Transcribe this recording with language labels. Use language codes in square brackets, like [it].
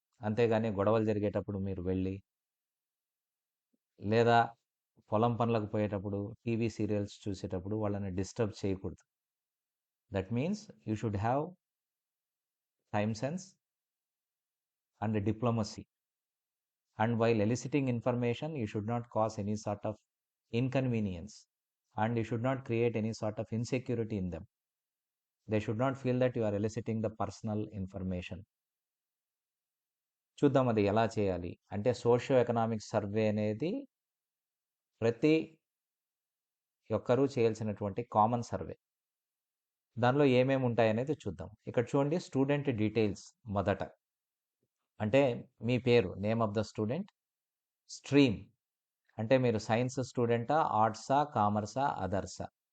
[te] అంతేగాని గొడవలు జరిగేటప్పుడు మీరు వెళ్ళి లేదా పొలం పనులకు పోయేటప్పుడు టీవీ సీరియల్స్ చూసేటప్పుడు వాళ్ళని డిస్టర్బ్ చేయకూడదు. [en] That means you should have time sense and diplomacy. And while eliciting information, you should not cause any sort of inconvenience and you should not create any sort of insecurity in them. They should not feel that you are eliciting the personal information. [te] చూద్దాం అది ఎలా చేయాలి అంటే socio economic survey అనేది ప్రతి ఒక్కరూ చేయాల్సినటువంటి common survey. దానిలో ఏమేమి ఉంటాయనేది చూద్దాం. ఇక్కడ చూడండి, స్టూడెంట్ డీటెయిల్స్ మొదట అంటే మీ పేరు, [en] name of the student, [te] stream అంటే మీరు సైన్స్ స్టూడెంటా, ఆర్ట్సా, కామర్సా, అదర్సా.